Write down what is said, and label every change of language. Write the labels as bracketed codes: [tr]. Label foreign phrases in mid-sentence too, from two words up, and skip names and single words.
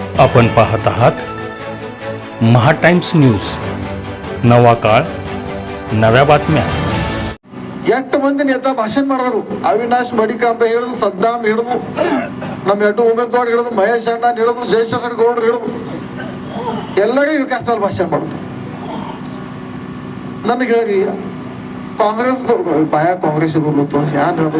[mr] आपण पाहत आहात महा टाइम्स न्यूज. नवा काळ, नव्या बातम्या. [kn] ಎಷ್ಟು ಮಂದಿ ನೇತಾ ಭಾಷಣ ಮಾಡಿದ್ರು. ಅವಿನಾಶ್ ಮಡಿಕಾಂಬ ಹೇಳಿದ್ರು, ಸದ್ದಾಮ್ ಹಿಡಿದು, ನಮ್ಮ ಎಡ್ಡು ಉಮೇದ್ವಾರ್ ಹಿಡಿದು, ಮಹೇಶ್ ಅಣ್ಣ ಹಿಡಿದು, ಜಯಶಂಕರ್ ಗೌಡ್ರು ಹಿಡಿದು ಎಲ್ಲರಿಗೂ ವಿಕಾಸ ಮೇಲೆ ಭಾಷಣ ಮಾಡಿದ್ರು. ನನಗೆ ಹೇಳಿ ಕಾಂಗ್ರೆಸ್ ಬಾಯ ಕಾಂಗ್ರೆಸ್ ಬರ್ಲತ್ತ ಯಾರು ಹೇಳಿದ್ರು.